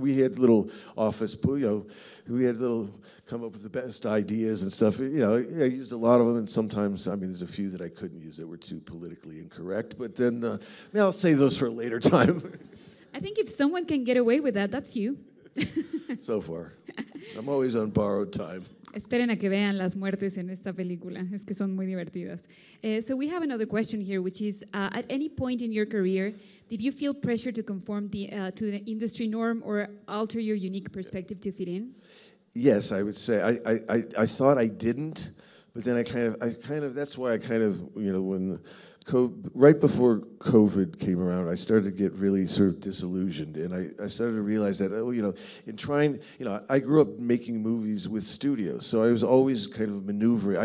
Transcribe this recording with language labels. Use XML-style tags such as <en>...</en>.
<en>We had little office, we had come up with the best ideas and stuff. I used a lot of them, and sometimes, there's a few that I couldn't use that were too politically incorrect. But then, I'll save those for a later time. I think if someone can get away with that, that's you. So far. I'm always on borrowed time.</en> <es>Esperen a que vean las muertes en esta película, es que son muy divertidas.</es> <en>So we have another question here, which is, at any point in your career, did you feel pressure to conform to the industry norm, or alter your unique perspective to fit in? Yes, I would say. I thought I didn't, but then I kind of that's why I kind of, when right before COVID came around, I started to get really sort of disillusioned, and I started to realize that, in trying, I grew up making movies with studios, so I was always kind of maneuvering.</en>